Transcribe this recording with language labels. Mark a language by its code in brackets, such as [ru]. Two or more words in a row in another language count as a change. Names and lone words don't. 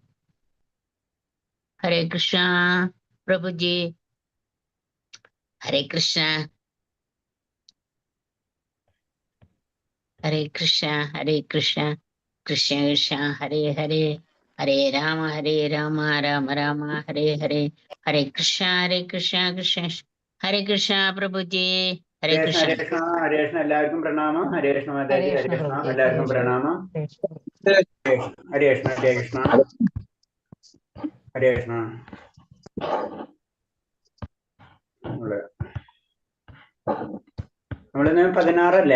[sa] ഹരേ കൃഷ്ണ പ്രഭുജി ഹരേ കൃഷ്ണ കൃഷ്ണ കൃഷ്ണ കൃഷ്ണ ഹരേ ഹരേ ഹരേ രാമ രാമ രാമ ഹരേ ഹരേ ഹരേ കൃഷ്ണ കൃഷ്ണ ഹരേ കൃഷ്ണ പ്രഭുജി ഹരേ കൃഷ്ണ ഹരേ കൃഷ്ണ [ml] എല്ലാവർക്കും പ്രണാമം. [sa] ഹരേ കൃഷ്ണ [ml] മാതാജി. [sa] ഹരേ കൃഷ്ണ [ml] എല്ലാവർക്കും പ്രണാമം. [sa] ഹരേ കൃഷ്ണ ഹരേ കൃഷ്ണ ഹരേ കൃഷ്ണ. [ml] നമ്മളിന്ന് 16 അല്ലേ?